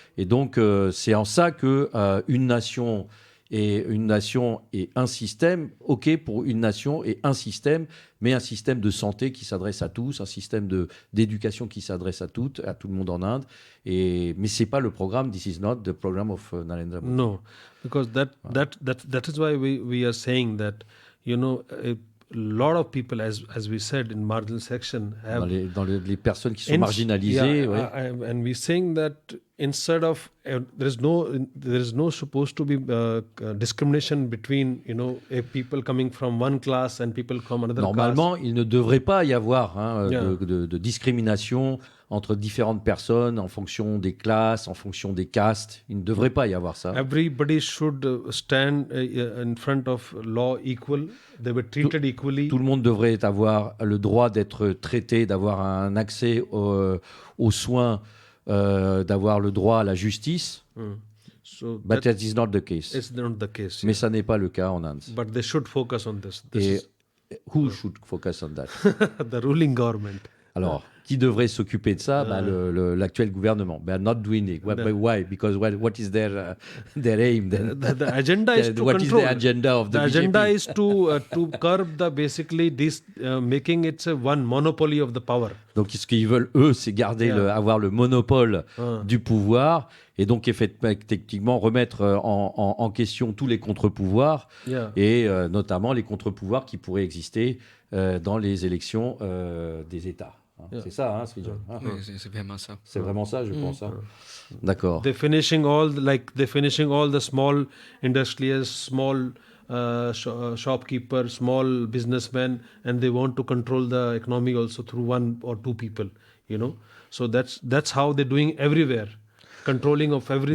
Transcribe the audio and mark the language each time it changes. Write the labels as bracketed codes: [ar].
[fr] Et donc c'est en ça que une nation et un système, ok pour une nation et un système, mais un système de santé qui s'adresse à tous, un système d'éducation qui s'adresse à tout le monde en Inde. Mais c'est pas le programme. [en] This is not the program of Narendra Modi. No, because that is why we are saying that, a lot of people, as we said in marginal section, have [fr] les personnes qui sont marginalisées. [en] Yeah, [fr] ouais. [en] and we're saying that instead of there is no supposed to be discrimination between people coming from one class and people from another [fr] Normalement, [en] class. [fr] il ne devrait pas y avoir [en] Yeah. [fr] de discrimination entre différentes personnes en fonction des classes, en fonction des castes. Il ne devrait pas y avoir ça. [en] Everybody should stand in front of law equal. They were treated equally. [fr] Tout le monde devrait avoir le droit d'être traité, d'avoir un accès aux soins, d'avoir le droit à la justice. [en] So But that is not the case. it's not the case. [fr] Mais ça n'est pas le cas en Inde. [en] But they should focus on this. [fr] Et [en] who should focus on that? The ruling government. [fr] Alors, qui devrait s'occuper de ça? L'actuel gouvernement. [en] They are not doing it. Why? Because what is their aim then? The agenda is to What control. is the agenda of the BJP? agenda is to curb basically this, making it one monopoly of the power. [fr] Donc, ce qu'ils veulent, eux, c'est garder avoir le monopole du pouvoir et donc effectivement remettre en question tous les contre-pouvoirs et notamment les contre-pouvoirs qui pourraient exister dans les élections des États. C'est ça, Srijan. Oui, c'est vraiment ça. C'est vraiment ça, je pense. D'accord. [en] They're finishing all the small industrials, small shopkeepers, small businessmen, and they want to control the economy also through one or two people. So that's how they're doing everywhere. Controlling of everything.